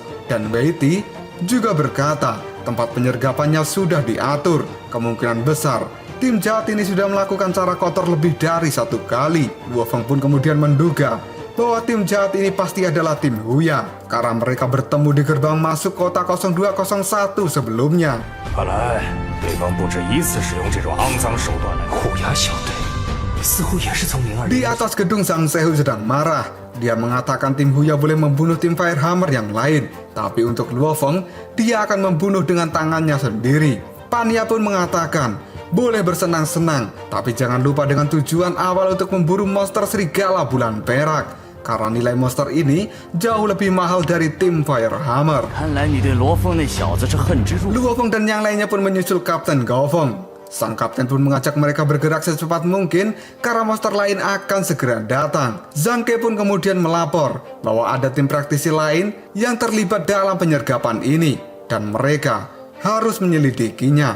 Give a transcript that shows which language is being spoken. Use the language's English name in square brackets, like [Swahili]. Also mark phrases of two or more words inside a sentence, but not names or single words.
[Indonesian] Dan Wei Ti juga berkata, tempat penyergapannya sudah diatur. Kemungkinan besar tim jahat ini sudah melakukan cara kotor lebih dari satu kali. Luo Feng pun kemudian menduga bahwa tim jahat ini pasti adalah tim Huya, karena mereka bertemu di gerbang masuk kota 0201 sebelumnya. [Chinese] 看来对方不止一次使用这种肮脏手段来虎牙小队，似乎也是从02 [Indonesian] Di atas gedung, Sang Sehu sedang marah. Dia mengatakan tim Huya boleh membunuh tim Firehammer yang lain, tapi untuk Luo Feng, dia akan membunuh dengan tangannya sendiri. Pania pun mengatakan, boleh bersenang-senang, tapi jangan lupa dengan tujuan awal untuk memburu monster serigala bulan perak. Karena nilai monster ini jauh lebih mahal dari tim Firehammer. [Chinese] 看来你对罗峰那小子是恨之入。 [Indonesian] Luo Feng dan yang lainnya pun menyusul Kapten Gao Feng. Sang kapten pun mengajak mereka bergerak secepat mungkin karena monster lain akan segera datang. Zhang Ke pun kemudian melapor bahwa ada tim praktisi lain yang terlibat dalam penyergapan ini dan mereka harus menyelidikinya.